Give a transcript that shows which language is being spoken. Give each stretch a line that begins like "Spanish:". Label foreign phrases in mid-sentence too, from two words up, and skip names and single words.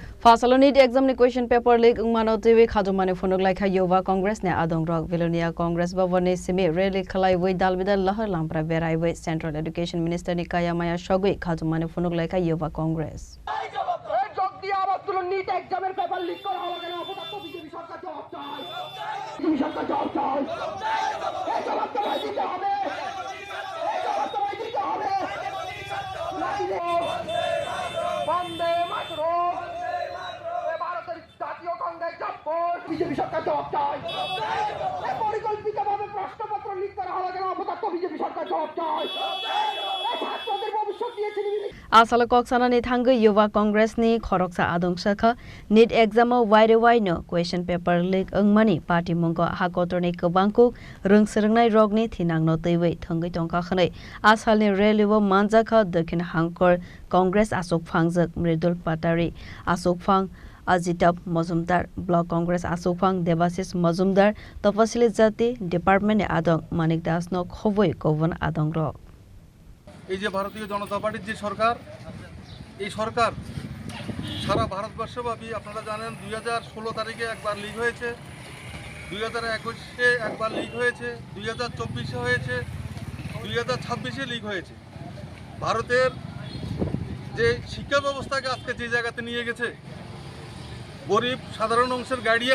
Kok Borok: Fasalo
English: need exam
Kok Borok: ni
English: question paper leak
Kok Borok: mano TV khajumane phonok laikha Yuva Congress ne adong rock Vilonia Congress bhavane simi rally khalai wei dalbidal lahar lampra berai wei
English: Central Education Minister
Kok Borok: ni Kaya Maya Shogui khajumane phonok laikha Yuva Congress
English: need exam paper leak
Bangla: করা হলো কেন অপদার্থ বিজেপি সরকার জবাব চায় বিজেপি সরকার জবাব চায় এই জবাব তো ভাই দিতে হবে এই জবাব তো ভাই দিতে হবে বন্দে মাতরম ভারতের জাতীয় কংগ্রেস জব্বর বিজেপি সরকার জবাব চায় পরিকল্পিতভাবে প্রশ্নপত্র লিক করা হলো কেন apodakto বিজেপি সরকার জবাব চায় ছাত্রদের ভবিষ্যৎ দিয়েছে
Kok Borok: Asala koksana ni thangge Yuva Congress ni khoroksa adong sakha
English: need exam
Kok Borok: wide no
English: question paper leak
Kok Borok: angmani party mongko hakotor ni kobangku rungsrengnai rog ni thinang no teiwei thangai tongka khnai asal ni relevo manjakha dakhin hangkor Congress Asok Phangjak Mridul Patari Asok Phang Ajitab Mozumdar Block Congress Asok Phang Debasis Mozumdar Tapasili Jati Department adong Manik Das no khoboi kovon adong ro
Bangla: এই যে ভারতীয় জনতা পার্টির যে সরকার এই সরকার সারা ভারতবর্ষব্যাপী আপনারা জানেন 2016 তারিখে একবার লিক হয়েছে 2021-এ একবার লিক হয়েছে 2024-এ হয়েছে 2026-এ লিক হয়েছে ভারতের যে শিক্ষা ব্যবস্থাকে আজকে যে জায়গাতে নিয়ে গেছে গরিব সাধারণ অংশের গার্ডিয়ান